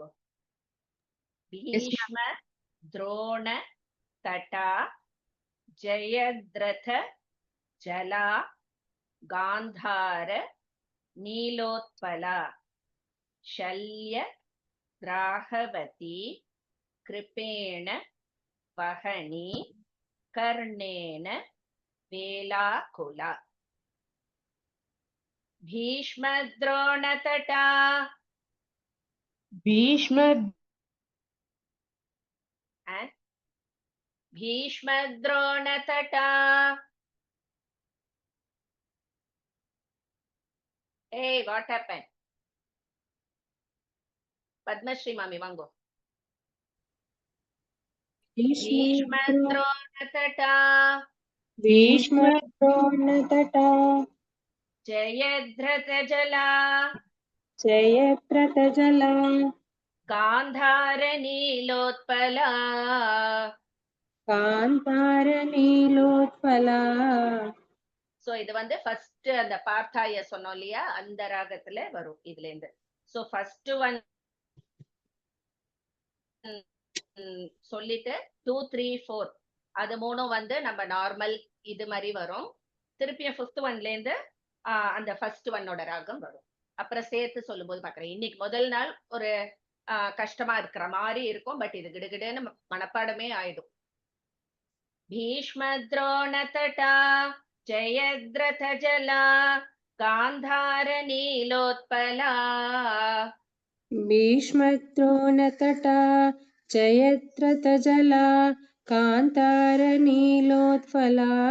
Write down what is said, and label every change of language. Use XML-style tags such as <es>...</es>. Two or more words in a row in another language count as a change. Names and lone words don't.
<sa>भीष्म द्रोण तटा जयद्रथ जला गान्धार नीलोत्पला शल्य ग्राहवती कृपेण वहनी कर्णेन वेलाकुला. भीष्म द्रोण तटा भीष्म द्रोण तटा.</sa> <en>Hey, what happened?</en> <ta>Padmashri மாமி, வாங்கோ.</ta> <sa>भीष्मद्रोणतटा भीष्मद्रोणतटा जयद्रथजला जयद्रथजला गान्धारनीलोत्पला कान्तारनीलोत्पला.</sa> <ta>சோ இது வந்து ஃபர்ஸ்ட் அந்த பார்த்தாய சொன்னோம் இல்லையா, அந்த ராகத்துல வரும் இதுல இருந்து. சோ</ta> <en>first one</en> <ta>சொல்லிட்டு 2 3 4 அது மூணும் வந்து நம்ம நார்மல் இது மாதிரி வரும். திருப்பியும்</ta> <en>fifth one</en> <ta>இருந்து அந்த</ta> <en>first one</en> <ta>ராகம் வரும். அப்புறம் சேர்த்து சொல்லும்போது பாக்குறேன். இன்னைக்கு முதல் நாள் ஒரு கஷ்டமா இருக்கிற மாதிரி இருக்கும், பட் இது கிடுகிடுன்னு மனப்பாடமே ஆயிடும்.</ta> <sa>भीष्मद्रोणतटा जयद्रथजला गान्धारनीलोत्पला भीष्मद्रोणतटा जयद्रथजला कान्तारनीलोत्पला</sa>